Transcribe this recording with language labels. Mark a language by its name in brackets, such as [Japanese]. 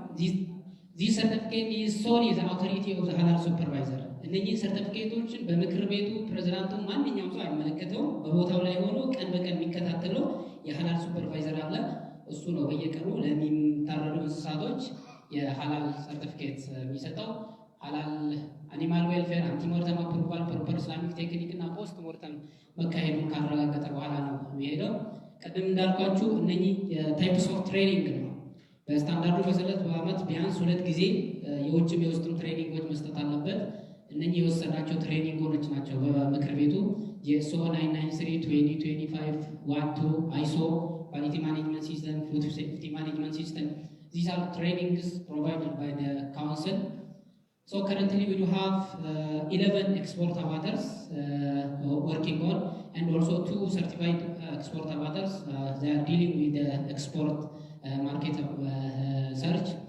[English] This certificate is solely the authority of the halal supervisor. [Amharic] እነኚህ ሰርቲፊኬቶችን በምክር ቤቱ ፕሬዝዳንቱ ማንኛውም ሰው አይመለከተውም። በቦታው ላይ ሆኖ ቀን በቀን የሚከታተለው የhalal ሱፐርቫይዘር አለ። እሱ ነው በየቀኑ ለሚታረዱ እንስሳቶች የhalal ሰርቲፊኬት የሚሰጠው። halal አኒማል ዌልፌር አንቲሞርተም አፕሩቫል ፕሮፐር ኢስላሚክ ቴክኒክ እና ፖስት ሞርተም መካሄዱን ካረጋገጠ በኋላ ነው የሚሄደው። ቀደም እንዳልኳችሁ እነኚህ ታይፕስ ኦፍ ትሬኒንግ ነው። በስታንዳርዱ መሰረት በአመት ቢያንስ 2 ጊዜ የውጭም የውስጥም ትሬኒንጎች መስጠት አለበት። እነኚህ የወሰናቸው ትሬኒንጎች ናቸው በምክር ቤቱ የኤስኦ 993 2025 12 አይሶ ኳሊቲ ማኔጅመንት ሲስተም ፉድ ሴፍቲ ማኔጅመንት ሲስተም [English] these are trainings provided by the council. So currently we do have 11 export abattoirs working on, and also 2 certified export abattoirs. They are dealing with the export market search.